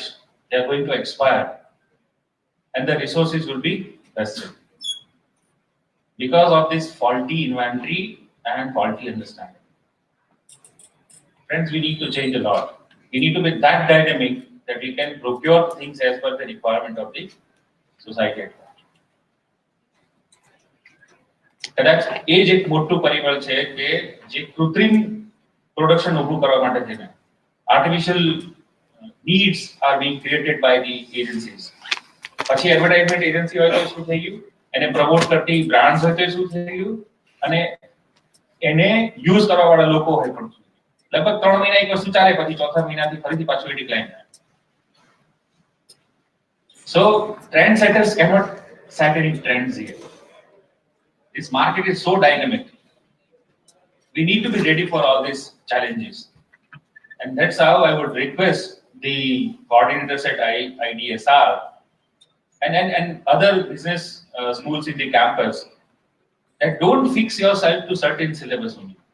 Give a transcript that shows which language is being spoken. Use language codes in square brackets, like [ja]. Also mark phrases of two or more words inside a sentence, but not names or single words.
[en] They are going to expire. And the resources will be wasted. Because of this faulty inventory and faulty understanding. Friends, we need to change a lot. We need to be that dynamic that we can procure things as per the requirement of the society at large. [gu] કદાચ એ જ એક મોટું પરિબળ છે કે જે કૃત્રિમ પ્રોડક્શન ઊભું કરવા માટે થઈને આર્ટિફિશિયલ [en] needs are being created by the agencies. [gu] પછી [en] advertisement agency [gu] હોય તો શું થઈ ગયું, એને પ્રમોટ કરતી બ્રાન્ડ્સ હોય તો શું થઈ ગયું, અને એને યુઝ કરવા વાળા લોકો હોય પણ લગભગ 3 મહિના એક વસ્તુ ચાલે પછી ચોથા મહિનાથી ફરીથી પાછું ડિક્લાઇન થાય. [en] So trendsetters cannot set any trends here. This market is so dynamic. We need to be ready for all these challenges. And that's how I would request the coordinators at IDSR and other business schools in the campus that don't fix yourself to certain syllabus only.